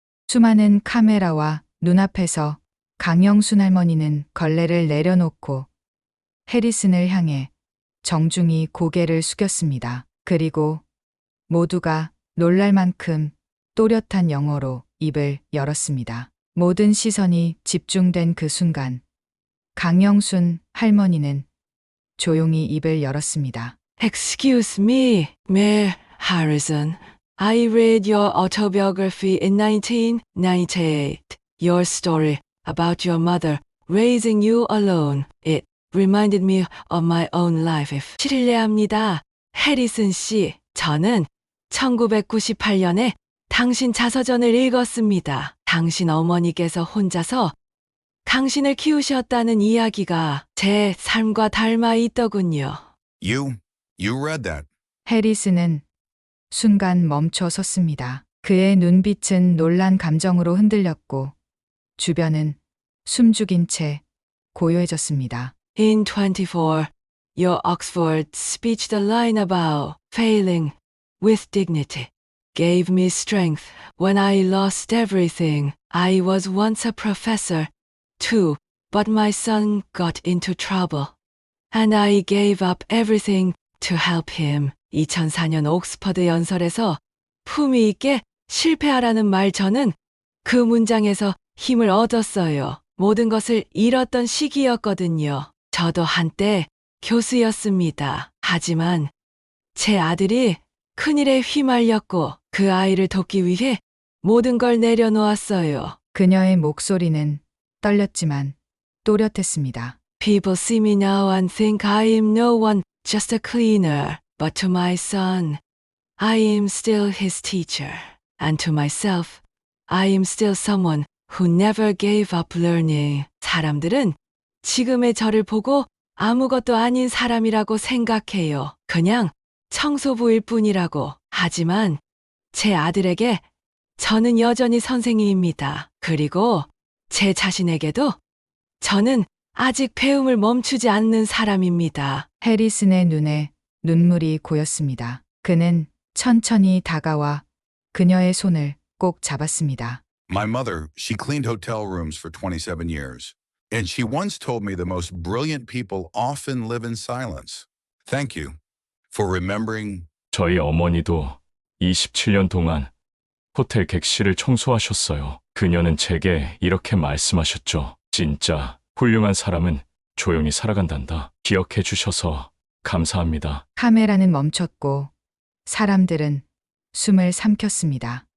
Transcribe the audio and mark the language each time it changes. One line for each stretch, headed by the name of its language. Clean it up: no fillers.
Korean: 수많은 카메라와 눈앞에서 강영순 할머니는 걸레를 내려놓고 해리슨을 향해 정중히 고개를 숙였습니다. 그리고 모두가 놀랄 만큼 또렷한 영어로 입을 열었습니다. 모든 시선이 집중된 그 순간 강영순 할머니는 조용히 입을 열었습니다.
English: Excuse me, Mayor Harrison. I read your autobiography in 1998. Your story about your mother raising you alone. It reminded me of my own life.
Korean: 실례합니다. 해리슨 씨, 저는 1998년에 당신 자서전을 읽었습니다. 당신 어머니께서 혼자서 당신을 키우셨다는 이야기가 제 삶과 닮아 있더군요.
English: You read that.
Korean: 해리스는 순간 멈춰 섰습니다. 그의 눈빛은 놀란 감정으로 흔들렸고 주변은 숨죽인 채 고요해졌습니다.
English: In 24, your Oxford speech, the line about failing with dignity gave me strength when I lost everything. I was once a professor, too, but my son got into trouble, and I gave up everything to help him.
Korean: 2004년 옥스퍼드 연설에서 품위 있게 실패하라는 말, 저는 그 문장에서 힘을 얻었어요. 모든 것을 잃었던 시기였거든요. 저도 한때 교수였습니다. 하지만 제 아들이 큰일에 휘말렸고 그 아이를 돕기 위해 모든 걸 내려놓았어요. 그녀의 목소리는 떨렸지만 또렷했습니다.
English: People see me now and think I am no one, just a cleaner. But to my son, I am still his teacher. And to myself, I am still someone who never gave up learning.
Korean: 사람들은 지금의 저를 보고 아무것도 아닌 사람이라고 생각해요. 그냥 청소부일 뿐이라고. 하지만 제 아들에게 저는 여전히 선생님입니다. 그리고 제 자신에게도 저는 아직 배움을 멈추지 않는 사람입니다. 해리슨의 눈에 눈물이 고였습니다. 그는 천천히 다가와 그녀의 손을 꼭 잡았습니다.
English: My mother, she cleaned hotel rooms for 27 years. And she once told me the most brilliant people often live in silence. Thank you for remembering.
Korean: 저희 어머니도 27년 동안 호텔 객실을 청소하셨어요. 그녀는 제게 이렇게 말씀하셨죠. 진짜 훌륭한 사람은 조용히 살아간단다. 기억해 주셔서 감사합니다. 카메라는 멈췄고 사람들은 숨을 삼켰습니다.